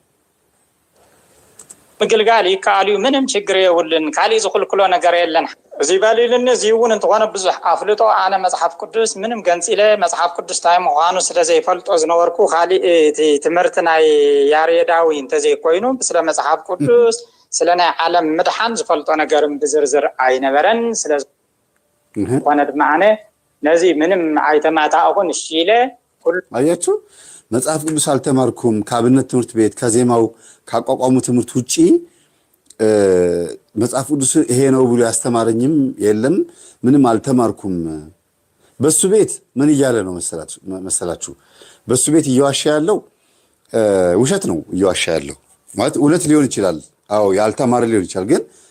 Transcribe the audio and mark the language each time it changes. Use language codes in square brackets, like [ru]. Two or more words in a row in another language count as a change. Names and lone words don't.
[ti] ምግልጋል ይከኣል እዩ። ምንም ችግር የብልን። ካሊእ ዝኽልክሎ ነገር የለን። እዚ ባሊልን እዚውን እንትኾነ ብዙሕ ኣፍልጦ ኣነ መጽሓፍ ቅዱስ ምንም ገንፂለ መጽሓፍ ቅዱስ ታይ ምዃኑ ስለ ዘይፈልጦ ዝነበርኩ ካሊእ እቲ ትምህርቲ ናይ ያሬዳዊ እንተዘይኮይኑ ስለ መጽሓፍ ቅዱስ ስለ ናይ ዓለም ምድሓን ዝፈልጦ ነገርን ብዝርዝር ኣይነበረን ስለዝኾነ ድማ ኣነ ነዚ ምንም ኣይተማታእኹን እሺ ኢለ [am] አያችሁ መጽሐፍ ቅዱስ አልተማርኩም ከአብነት ትምህርት ቤት ከዜማው ካቋቋሙ ትምህርት ውጪ መጽሐፍ ቅዱስ ይሄ ነው ብሎ ያስተማረኝም የለም ምንም አልተማርኩም በሱ ቤት ምን እያለ ነው መሰላችሁ በሱ ቤት እየዋሻ ያለው ውሸት ነው እየዋሻ ያለው ማለት እውነት ሊሆን ይችላል አዎ ያልተማረ ሊሆን ይችላል ግን